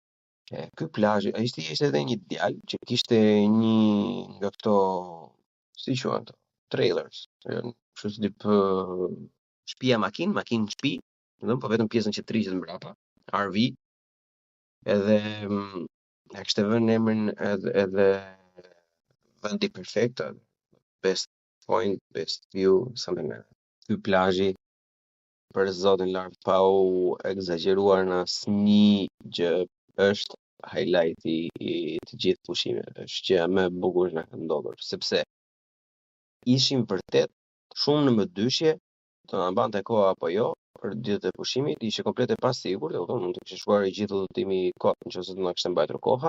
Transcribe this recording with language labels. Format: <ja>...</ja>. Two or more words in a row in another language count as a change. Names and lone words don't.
<sq>Ky plazh, ai ishte edhe një djalë që kishte një nga këto, si quhen ato, trailers, kështu si tip shtëpia makinë shtëpi, domethënë po vetëm pjesën që triqet mbrapa, RV, edhe ja kishte vënë emrin edhe vendi perfekt,</sq> <en>best point, best view, something like that.</en> <sq>Ky plazhi për zotin lart pa u egzageruar në asnjë gjë është highlighti i të gjithë pushimeve. Është gjëja më e bukur që na ka ndodhur, sepse ishim vërtet shumë në mëdyshje të na mbante koha apo jo për ditët e pushimit, ishte komplet e pasigurt, mund të kishte shkuar i gjithë udhëtimi kot nëse do na kishte mbajtur koha.</sq>